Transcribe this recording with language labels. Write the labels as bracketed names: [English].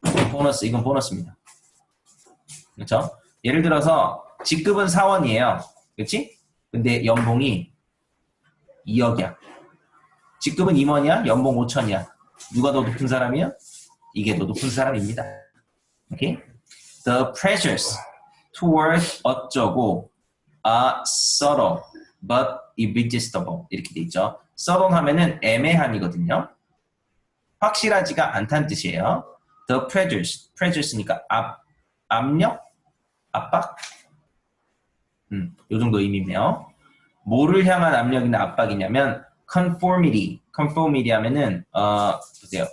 [Korean] 보너스 이건 보너스입니다. 그렇죠? 예를 들어서 직급은 사원이에요. 그렇지? 근데 연봉이 2억이야. 직급은 임원이야. 연봉 5천이야. 누가 더 높은 사람이야? 이게 더 높은 사람입니다. 오케이? [English] The pressures toward 어쩌고 are subtle but irresistible [Korean] 이렇게 돼 있죠. subtle 하면은 애매한이거든요. 확실하지가 않다는 뜻이에요. The pressures니까 압력, 압박, 요 정도 의미네요. 뭐를 향한 압력이나 압박이냐면 conformity 하면은 보세요.